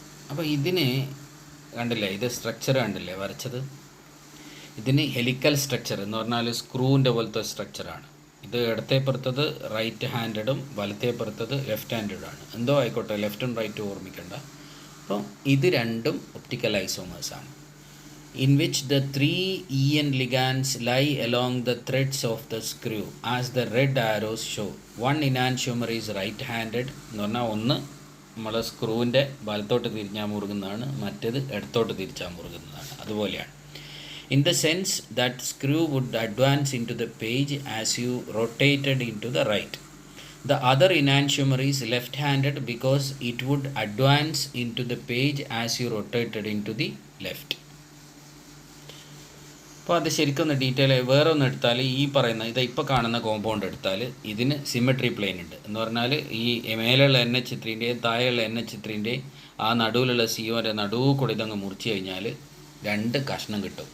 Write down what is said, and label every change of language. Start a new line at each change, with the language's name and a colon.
Malayalam: അപ്പോൾ ഇതിന് കണ്ടില്ലേ, ഇത് സ്ട്രക്ചർ കണ്ടില്ലേ വരച്ചത്? ഇതിന് ഹെലിക്കൽ സ്ട്രക്ചർ എന്ന് പറഞ്ഞാൽ സ്ക്രൂവിൻ്റെ പോലത്തെ സ്ട്രക്ചറാണ്. ഇത് ഇടത്തെ പുറത്തത് റൈറ്റ് ഹാൻഡഡും വലത്തെ പുറത്തത് ലെഫ്റ്റ് ഹാൻഡഡാണ്. എന്തോ ആയിക്കോട്ടെ, ലെഫ്റ്റും റൈറ്റും ഓർമ്മിക്കണ്ട. അപ്പോൾ ഇത് രണ്ടും optical ഐസോമേഴ്സാണ്.
English: in which the 3 EN ligands lie along the threads of the screw as the red arrows show. One enantiomer is right-handed
Malayalam: എന്ന് പറഞ്ഞാൽ ഒന്ന് നമ്മളെ സ്ക്രൂവിൻ്റെ വലത്തോട്ട് തിരിഞ്ഞാൽ മുറുകുന്നതാണ്, മറ്റേത് ഇടത്തോട്ട് തിരിച്ചാൽ മുറുകുന്നതാണ്. അതുപോലെയാണ്.
English: In the sense that screw would advance into the page as you rotated into the right. The other enantiomer is left-handed because it would advance into the page as you rotated into the left.
Malayalam: അപ്പോൾ അത് ശരിക്കൊന്ന് detail വേറെ ഒന്ന് എടുത്താൽ, ഈ പറയുന്ന ഇത് ഇപ്പോൾ കാണുന്ന കോമ്പൗണ്ട് എടുത്താൽ ഇതിന് സിമെട്രി പ്ലെയിൻ ഉണ്ട് എന്ന് പറഞ്ഞാൽ ഈ മേലെയുള്ള NH3ൻ്റെയും താഴെയുള്ള NH3ൻ്റെയും ആ നടുവിലുള്ള CO നടുവ് കൂടെ ഇതങ്ങ് മുറിച്ച് കഴിഞ്ഞാൽ 2 കഷ്ണം കിട്ടും.